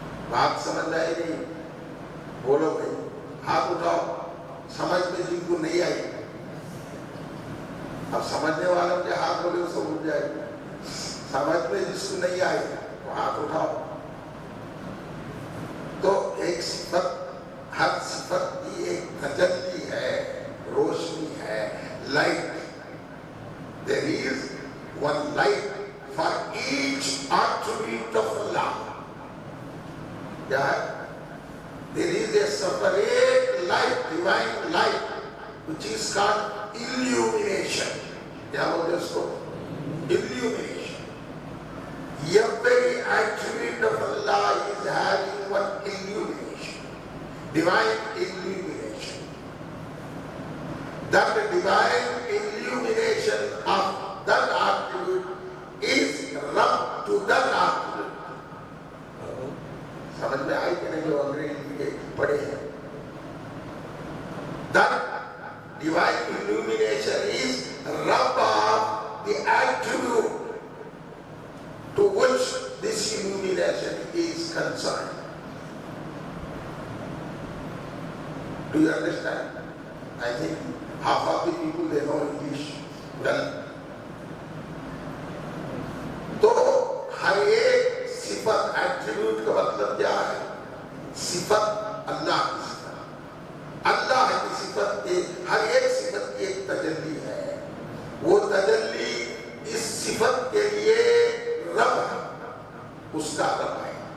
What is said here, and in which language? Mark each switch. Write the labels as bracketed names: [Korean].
[Urdu] بات سمجھ آئی نہیں؟ بولو بھائی، ہاتھ اٹھاؤ سمجھ میں جن کو نہیں آئی۔ اب سمجھنے والوں کے ہاتھ بولے اس کو اٹھ جائے گا، سمجھ میں جس کو نہیں آئی وہ ہاتھ اٹھاؤ۔ تو ایک صفت، ہر صفت کی ایک تجلی ہے، روشنی ہے، light. [English] There is one light for each attribute of Allah. [Urdu] کیا ہے؟ [English] There is a separate light, divine light, which is called illumination. [Urdu] کیا بولتے ہیں اس کو؟ Illumination. [English] Every attribute of Allah is having one illumination, divine illumination. That divine illumination of that attribute is Rabb to that attribute. [Urdu] سمجھ میں آئی کہ نہیں جو انگریزی کے پڑھے ہیں؟ [English] That divine illumination is Rabb of the attribute to which this illumination is concerned. Do you understand? I think half of the people they know English well. [Urdu] تو ہر ایک صفت، ایٹریبیوٹ کا مطلب کیا ہے؟ صفت اللہ کی صفت، اللہ کی صفت کے ہر ایک صفت کی ایک تجلی ہے، وہ تجلی اس صفت کے لیے رب ہے، اس کا رب ہے۔